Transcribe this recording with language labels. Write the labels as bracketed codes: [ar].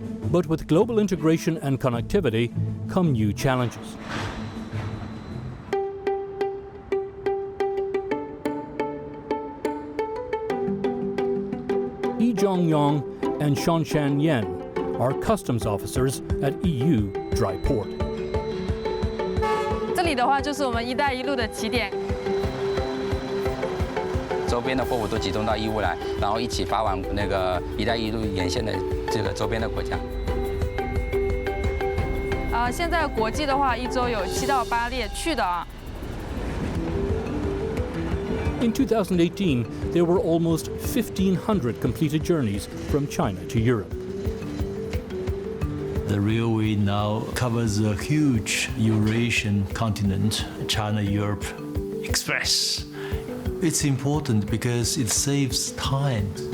[en] But with global integration and connectivity come new challenges. Zhongyang and Shanshan Yan are customs officers at Yiwu Dry Port. [zh] 这里的话就是我们“一带一路”的起点。周边的货物都集中到Yiwu来，然后一起发往那个“一带一路”沿线的这个周边的国家。现在国际的话，一周有7到8列去的啊。 [en] In 2018, there were almost 1,500 completed journeys from China to Europe. The railway now covers a huge Eurasian continent, China-Europe Express. It's important because it saves time.